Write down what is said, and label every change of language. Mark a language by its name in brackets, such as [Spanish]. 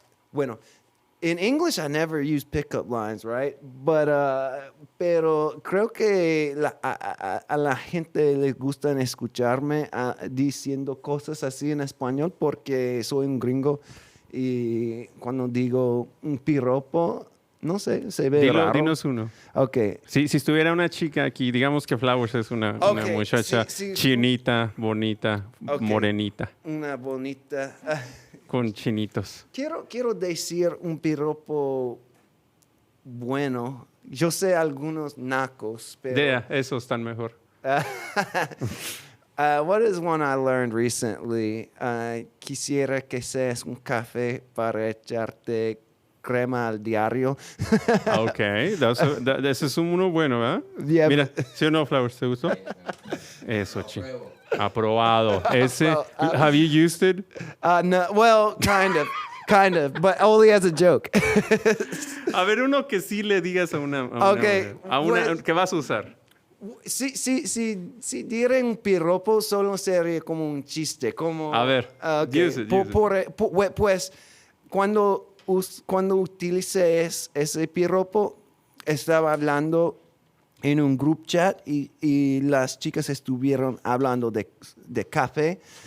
[English] Bueno, in English I never use pickup lines, right? [Spanish] But, pero creo que a la gente les gusta escucharme diciendo cosas así en español porque soy un gringo y cuando digo un piropo, no sé, se ve raro. Dinos uno. [English] Okay. [Spanish] Si estuviera una chica aquí, digamos que Flowers es una [English] Okay, [Spanish] muchacha sí. chinita, bonita, [English] Okay. [Spanish] morenita, Una bonita... con chinitos. Quiero decir un piropo bueno. Yo sé algunos nacos, pero... Esos están mejor. [English] What is one I learned recently? [Spanish] Quisiera que seas un café para echarte crema al diario. Ok, ese es uno bueno, ¿verdad? [English] Yeah, [Spanish] Mira, ¿sí o no, Flowers? ¿Te gustó? Eso, chico. Aprobado. [English] Ese, have you used it? No, well, kind of, but only as a joke. [Spanish] A ver, uno que sí le digas a una [English] Okay, [Spanish] mujer, que vas a usar. Si diré un piropo, solo sería como un chiste, como... A ver, [English] okay. use it. [Spanish] Pues, cuando utilicé ese piropo, estaba hablando en un group chat y las chicas estuvieron hablando de café